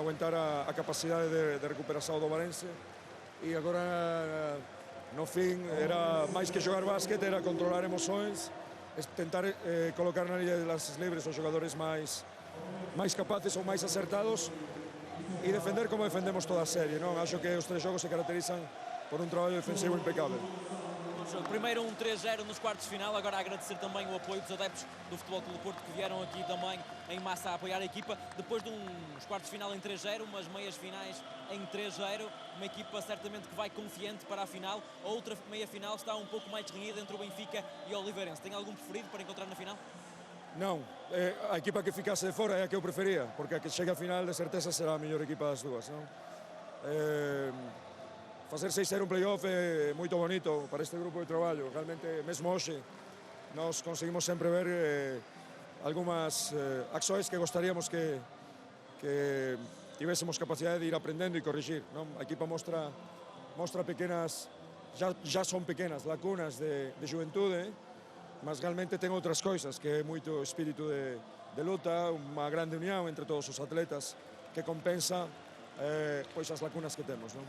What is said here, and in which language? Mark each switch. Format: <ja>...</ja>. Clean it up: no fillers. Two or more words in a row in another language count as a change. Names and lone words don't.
<gl>Aguantar a capacidade de recuperación do Ovarense, e agora no fin era máis que xogar básquet, era controlar emoções, tentar colocar na liña de lances libres os xogadores máis capaces ou máis acertados e defender como defendemos toda a serie, non? Acho que os tres xogos se caracterizan por un traballo defensivo impecável.</gl> <pt>Primeiro um 3-0 nos quartos de final, agora agradecer também o apoio dos adeptos do Futebol Clube do Porto que vieram aqui também em massa a apoiar a equipa, depois de uns quartos de final em 3-0, umas meias finais em 3-0, uma equipa certamente que vai confiante para a final. A outra meia final está um pouco mais renhida entre o Benfica e o Oliveirense. Tem algum preferido para encontrar na final?</pt> <gl>Non, a equipa que ficase de fora é a que eu prefería, porque a que chega a final de certeza será a mellor equipa das dúas, non? Facer 6-0 un playoff é moito bonito para este grupo de traballo. Realmente, mesmo hoxe, nós conseguimos sempre ver algunhas accións que gostaríamos que tivésemos capacidade de ir aprendendo e corrigir, non? A equipa mostra pequenas, já son pequenas lacunas de juventude, mas realmente ten outras coisas, que é moito espírito de luta, unha grande unión entre todos os atletas que compensa pois as lacunas que temos, non?</gl>